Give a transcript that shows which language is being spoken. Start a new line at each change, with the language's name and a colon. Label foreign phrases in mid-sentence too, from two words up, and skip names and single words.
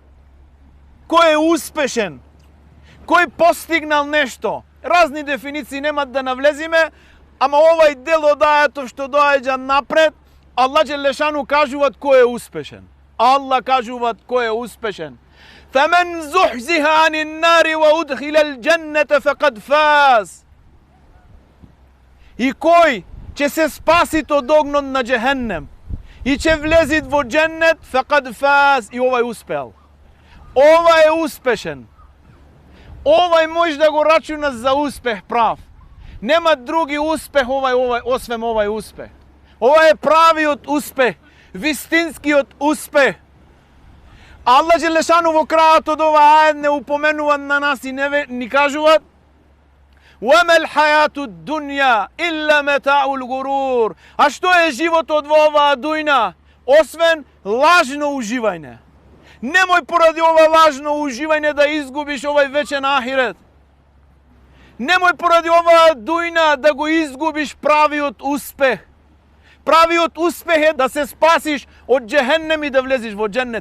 Macedonian: Кој е успешен? Кој постигнал нешто? Разни дефиниции немат да навлезиме, ама овај дел од ајатот што доаѓа напред, Аллах Джелешану кажуваат кој е успешен. Аллах кажуваат кој е успешен.
Arabic: فَمَنْ زُحْزِحَ عَنِ النَّارِ وَأُدْخِلَ الْجَنَّةَ فَقَدْ فَازَ.
Macedonian: И кој ќе се спасит од огнот на џехеннем и ќе влезит во џеннет,
Arabic: فقد فاز,
Macedonian: и овај успел. Ова е успешен. Овај може да го рачуна за успех прав. Нема други успех освен овај успех. Ова е правиот успех, вистинскиот успех. Аллах Джелешану во крајот од ова ајат не упоменува на нас и ни кажуваат:
Arabic: وَمَا الْحَيَاةُ الدُّنْيَا إِلَّا مَتَاعُ الْغُرُورِ.
Macedonian: А што е животот во оваа дујна освен лажно уживање? Немој поради ова лажно уживање да изгубиш овај вечен ахирет. Немој поради оваа дујна да го изгубиш правиот успех. Правиот успех е да се спасиш од џехеннем и да влезеш во џеннет.